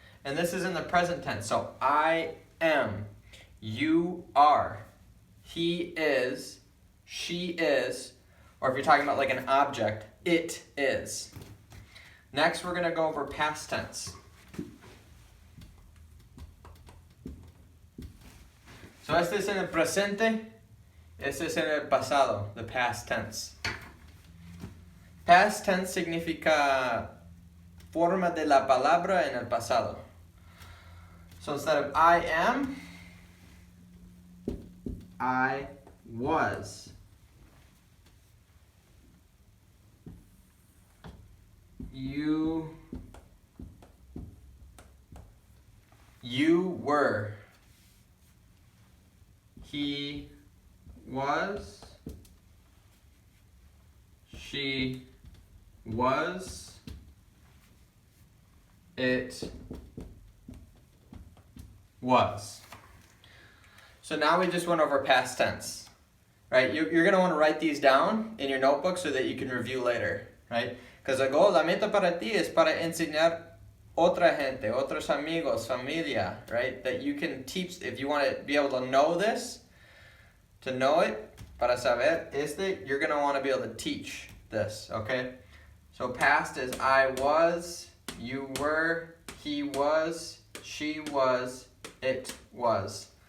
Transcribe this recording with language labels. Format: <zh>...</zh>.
<en>And this is in the present tense. So I am, you are, he is, she is, or if you're talking about like an object, it is. Next, we're going to go over past tense.</en> <es>So este es en el presente, este es en el pasado,</es> <en>the past tense.</en> <es>Past tense significa forma de la palabra en el pasado.</es> <en>So instead of I am, I was. You were. He was. She was. It was. So now we just went over past tense, right? You're going to want to write these down in your notebook so that you can review later, right? Because the goal,</en> <es>la meta para ti es para enseñar otra gente, otros amigos, familia,</es> <en>right? That you can teach, if you want to be able to know this, to know it,</en> <es>para saber</es> <en>you're going to want to be able to teach this, okay? So past is I was, you were, he was, she was, it was.</en>